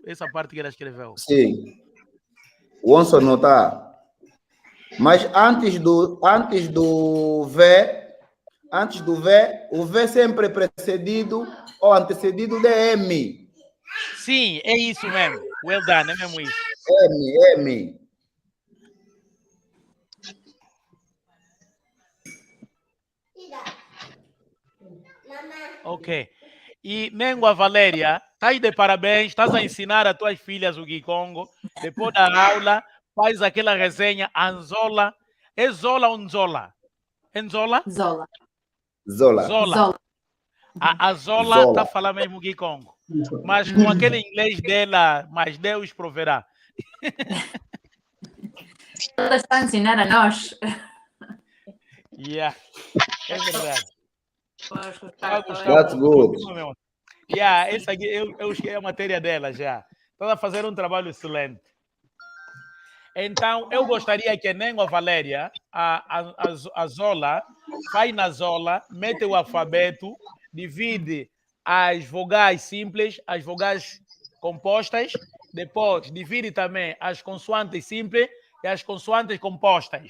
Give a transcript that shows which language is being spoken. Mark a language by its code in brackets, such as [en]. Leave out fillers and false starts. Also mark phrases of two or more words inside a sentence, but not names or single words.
[pt] Essa parte que ela escreveu. Sim. O onço não tá. Mas antes do V, o V sempre é precedido ou antecedido de M. Sim, é isso mesmo. [en] Well done, [pt] é mesmo isso. M. Ok. E Nengua Valéria, estás de parabéns, estás a ensinar as tuas filhas o Gikongo. Depois da aula, faz aquela resenha Anzola. É Zola ou Nzola? Enzola? Zola. A Zola está falando mesmo Gikongo. Mas com aquele inglês dela, mas Deus proverá. Ela está a ensinar a nós. Yeah, é verdade. [en] That's good. [pt] Yeah, essa aqui eu esqueci a matéria dela já. Está a fazer um trabalho excelente. Então, eu gostaria que nem a Valéria, a Zola, vai na Zola, mete o alfabeto, divide as vogais simples, as vogais compostas, depois divide também as consoantes simples e as consoantes compostas.